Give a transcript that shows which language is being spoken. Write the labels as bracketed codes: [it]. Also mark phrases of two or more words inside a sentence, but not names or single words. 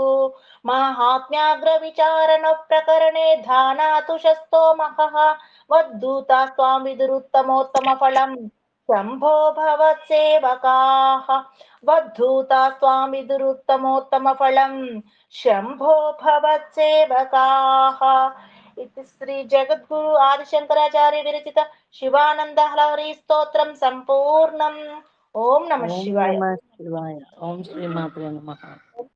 [sa] మాహాత్మ్యాగ్ర విచారణ ప్రకరణే ధానాతు శస్తో మహః వద్దూతా త్వాం విదురుత్తమోత్తమ ఫలం శంభో భవత్సేవకాః. వద్ధూతా త్వాం విదురుత్తమోత్తమ ఫలం శంభో భవత్సేవకాః. इति श्री जगद्गुरु आदिशंकराचार्य विरचित शिवानंद हरि स्तोत्रम संपूर्णम्. ओम नमः शिवाय. ఓం శ్రీ మాత్రే నమః.